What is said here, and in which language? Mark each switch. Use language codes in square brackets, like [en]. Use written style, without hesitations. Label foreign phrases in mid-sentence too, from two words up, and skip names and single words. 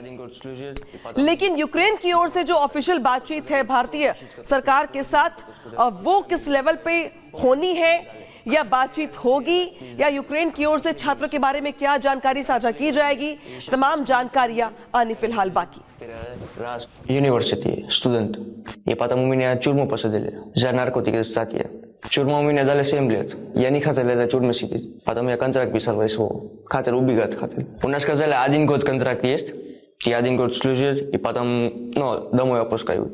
[hi] लेकिन यूक्रेन की ओर से जो ऑफिशियल बातचीत है भारतीय सरकार के साथ वो किस लेवल पे होनी है, या बातचीत होगी, या यूक्रेन की ओर से छात्रों के बारे में क्या जानकारी साझा की जाएगी, तमाम जानकारियां आनी फिलहाल बाकी। [ru] University, студент. И потому меня в тюрьму посадили за наркотики, статья. Тюрьму мне дали 7 лет. Я не хотел в тюрьме сидеть. Потом я контракт писал ВСО. Хотел убегать, хотел. У нас сказали, 1 год контракт есть. И 1 год служил, и потом, домой опускают.